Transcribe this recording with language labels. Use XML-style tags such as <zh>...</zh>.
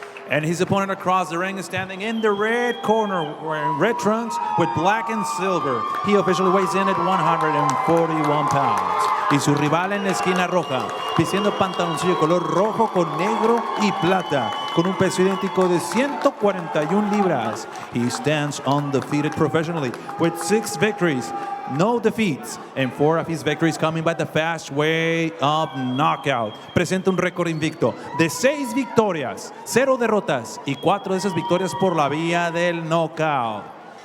<en>And his opponent across the ring is standing in the red corner, wearing red trunks with black and silver. He officially weighs in at 141 pounds.</en> <es>Y su rival en la esquina roja, vistiendo pantaloncillo color rojo con negro y plata, con un peso idéntico de 141 libras.</es> <en>He stands undefeated professionally with 6 victories, no defeats, and 4 of his victories coming by the fast way of knockout.</en> <es>Presenta un récord invicto de 6 victorias, 0 derrotas y 4 de esas victorias por la vía del knockout.</es>